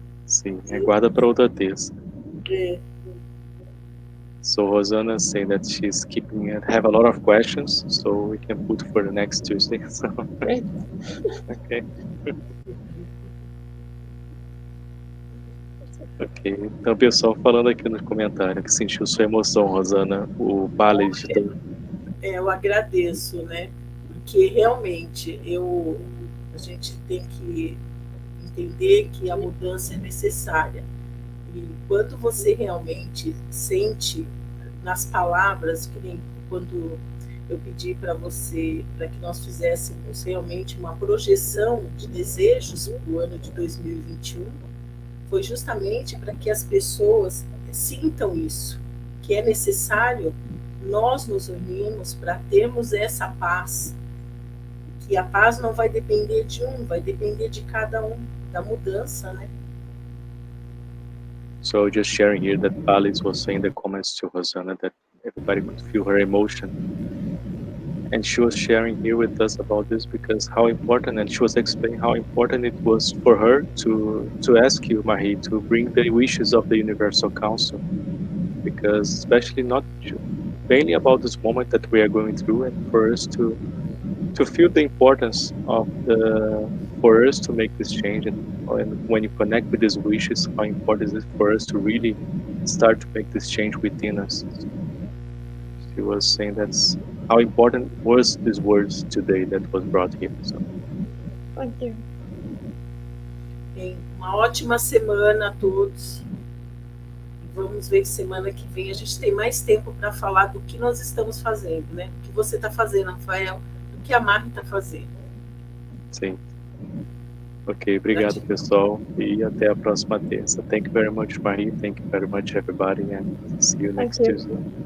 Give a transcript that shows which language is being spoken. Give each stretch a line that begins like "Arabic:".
Portuguese: Sim, aguarda para outra terça. É.
English: So Rosana saying that she's have a lot of questions, so we can put for the next Tuesday. So. Great. Okay.
Portuguese: Ok, então pessoal falando aqui no comentário que sentiu sua emoção, Rosana, o Ballet. Eu agradeço, né? Porque realmente a gente tem que entender que a mudança é necessária. E quando você realmente sente nas palavras, que nem quando eu pedi para você, para que nós fizéssemos realmente uma projeção de desejos para o ano de 2021, foi justamente para que as pessoas sintam isso, que é necessário nós nos unirmos para termos essa paz, que a paz não vai depender de um, vai depender de cada um, da mudança, né?
English: So just sharing here that Alice was saying in the comments to Rosana that everybody could feel her emotion. And she was sharing here with us about this because how important, and she was explaining how important it was for her to ask you, Marie, to bring the wishes of the Universal Council. Because especially not mainly about this moment that we are going through, and for us to feel the importance of for us to make this change, and when you connect with these wishes, how important is it for us to really start to make this change within us. She was saying that's how important was these words today that was brought here. So. Thank you.
Portuguese: Uma ótima semana a todos. Vamos ver que semana que vem a gente tem mais tempo para falar do que nós estamos fazendo, né? O que você está fazendo, Rafael, o que a Marie está fazendo. Sim. Ok, obrigado pessoal e até a próxima terça.
English: Thank you very much, Marie. Thank you very much, everybody, and see you next Tuesday.